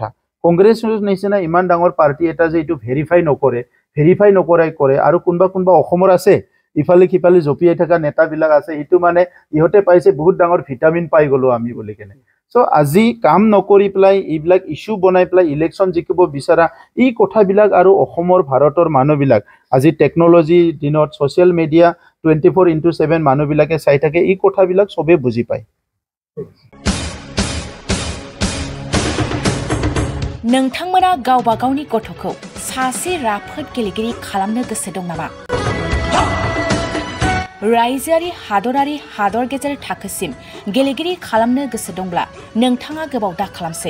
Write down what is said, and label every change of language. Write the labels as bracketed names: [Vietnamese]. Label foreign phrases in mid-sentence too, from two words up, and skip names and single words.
[Assamese] কংগ্ৰেছৰ নিচিনা ইমান ডাঙৰ পাৰ্টি এটা যে এইটো ভেৰিফাই নকৰাই কৰে, আৰু কোনোবা অসমৰ আছে ইফালে সিফালে জঁপিয়াই থকা নেতাবিলাক আছে, সেইটো মানে ইহঁতে পাইছে বহুত ডাঙৰ ভিটামিন পাই গ'লোঁ আমি বুলি কেনে। চ' আজি কাম নকৰি পেলাই এইবিলাক ইছ্যু বনাই পেলাই ইলেকশ্যন জিকিব বিচৰা এই কথাবিলাক, আৰু অসমৰ ভাৰতৰ মানুহবিলাক আজি টেকন'লজিৰ দিনত [English] social media [Assamese] 24/7 মানুহবিলাকে চাই থাকে, এই কথাবিলাক চবেই বুজি পায়। [Bodo] नोंथांमोना गावबा गावनि गथ'खौ सासे राफोद गेलेगिरि खालामनो गोसो दं नामा? रायजोआरि हादरारि हादर गेजेर थाखोसिम गेलेगिरि खालामनो गोसो दंब्ला नोंथाङा गोबाव दा खालामसै।